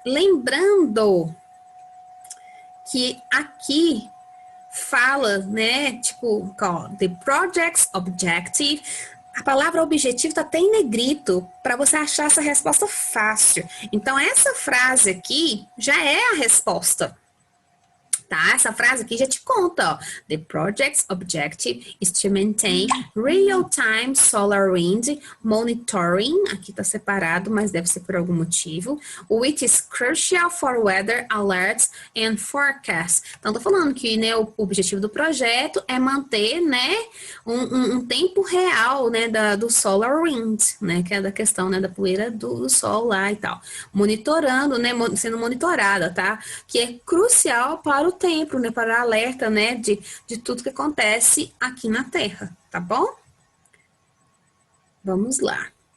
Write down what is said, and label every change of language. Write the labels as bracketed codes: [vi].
[pt] Lembrando que aqui fala, né, tipo, [en] the project's objective, [pt] a palavra objetivo tá até em negrito, para você achar essa resposta fácil. Então, essa frase aqui já é a resposta, Tá? Essa frase aqui já te conta, ó. [en] The project's objective is to maintain real-time solar wind monitoring. [pt] Aqui tá separado, mas deve ser por algum motivo. [en] Which is crucial for weather alerts and forecasts. [pt] Então, tô falando que, né, o objetivo do projeto é manter, né, um tempo real, né, do solar wind, né, que é da questão, né, da poeira do sol lá e tal. Monitorando, né, sendo monitorada, tá? Que é crucial para o tempo, né, para alerta, né, de tudo que acontece aqui na Terra, tá bom? Vamos lá.